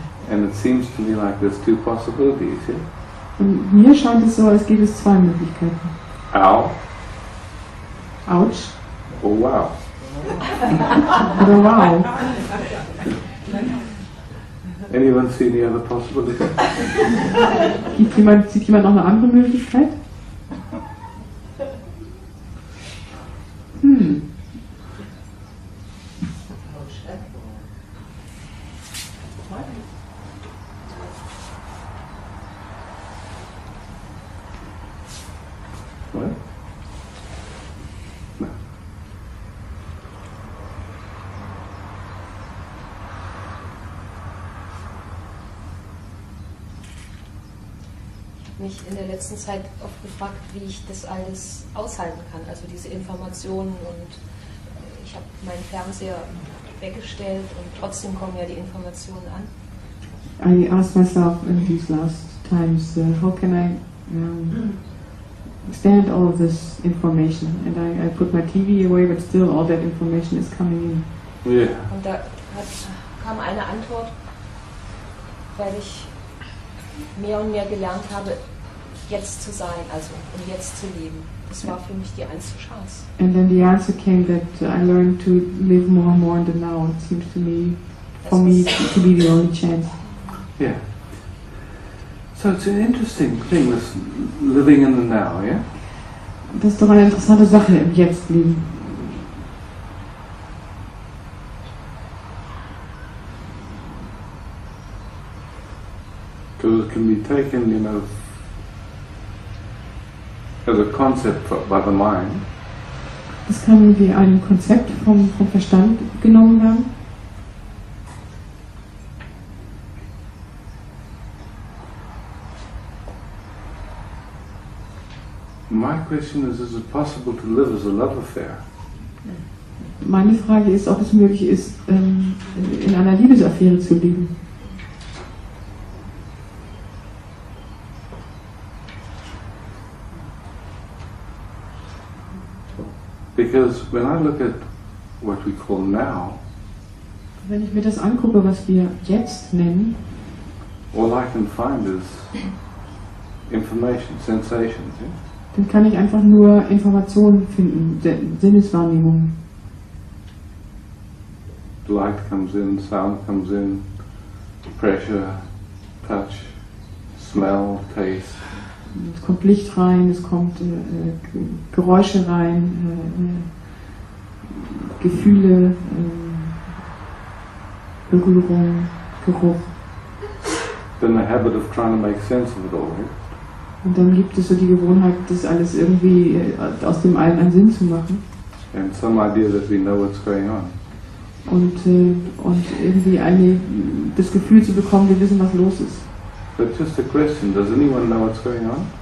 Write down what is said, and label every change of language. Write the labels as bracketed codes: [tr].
[en] And it seems to me like there's two possibilities here. [de] Und mir scheint es so, als gäbe es zwei Möglichkeiten. [en] Ow [de] Autsch [en] or wow. [de] oder wow. [en] Anyone see any other possibility? [de] Sieht jemand noch eine andere Möglichkeit? [en] What? No. [de] Mich in der letzten Zeit oft gefragt, wie ich das alles aushalten kann, also diese Informationen, und ich habe meinen Fernseher weggestellt und trotzdem kommen ja die Informationen an. [en] I asked myself in these last times, how can I stand all of this information? And I put my TV away, but still all that information is coming in. Yeah. [de] Und da kam eine Antwort, weil ich mehr und mehr gelernt habe, jetzt zu sein, also und jetzt zu leben. Das war für mich die einzige Chance. [en] And then the answer came that I learned to live more and more in the now. It seems to me, for me, to be the only chance. Yeah. So it's an interesting thing, this living in the now, yeah? [de] Das ist doch eine interessante Sache, im Jetzt leben. [en] Because it can be taken, you know, as a concept by the mind. [de] Das kann wie ein Konzept vom Verstand genommen werden. [en] My question is it possible to live as a love affair? [de] Meine Frage ist, ob es möglich ist, in einer Liebesaffäre zu leben. [en] Because when I look at what we call now, [de] Wenn ich mir das angucke, was wir jetzt nennen, [en] all I can find is information, sensations. Yeah? [de] dann kann ich einfach nur Informationen finden, Sinneswahrnehmungen. [en] Light comes in, sound comes in, pressure, touch, smell, taste. [de] Es kommt Licht rein, es kommt Geräusche rein, Gefühle, Berührung, Geruch. [en] Then the habit of trying to make sense of it all. Yeah? [de] Und dann gibt es so die Gewohnheit, das alles irgendwie aus dem allen einen Sinn zu machen. [en] And some idea that we know what's going on. [de] Und irgendwie das Gefühl zu bekommen, wir wissen, was los ist. [en] But just a question, does anyone know what's going on?